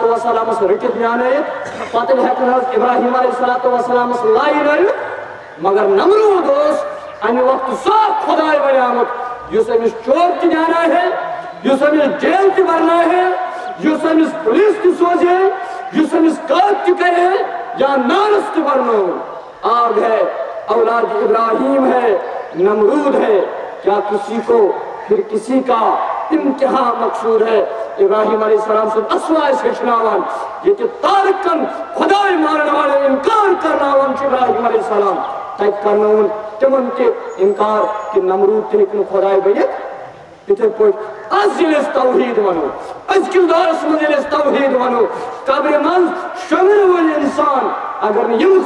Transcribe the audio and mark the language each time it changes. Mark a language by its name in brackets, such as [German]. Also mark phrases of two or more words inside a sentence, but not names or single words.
[Kashmiri] والسلامس رٔٹِتھ نیٛانٲیِتھ پتٕلۍ ہٮ۪کن حظ ابراہیم [Arabic] علیہ الصلوۃ والسلامس [Kashmiri] لایِنٲیِتھ مگر نمروٗد اوس امہِ وقتہٕ سُہ اکھ خۄداے بنیومُت یُس أمِس چور تہِ دیٛانایہِ ہے یُس أمِس جیل تہِ برنایہِ ہے یُس أمِس پُلیٖس تہِ سوزِ ہے یُس أمِس قٲد تہِ کرِ ہے یا نارس تہِ برنووُن آگ ہے [Urdu] اولاد ابراہیم ہے نمرود ہے کیا کسی کو پھر کسی کا امتحان مقصود ہے [Kashmiri] ابراہیم [Arabic] علیہ السلام [Kashmiri] سُنٛد اسوا أسۍ ہیٚچھناوان ییٚتہِ تارکن خۄداے مانن والٮ۪ن اِنکار کرناوان چھُ ابراہیم [Arabic] علیہ السلام [Kashmiri] تتہِ کرنووُن تِمن تہِ اِنکار کہِ نمروٗد تہِ ہیٚکہِ نہٕ خۄداے بٔنِتھ یِتھے پٲٹھۍ آز ییٚلہِ أسۍ توحیٖد ونو أزکِس دورس منٛز ییٚلہِ أسۍ توحیٖد ونو قبرِ منٛز شۄنٛگن وٲلۍ انسان اگر نہٕ یِم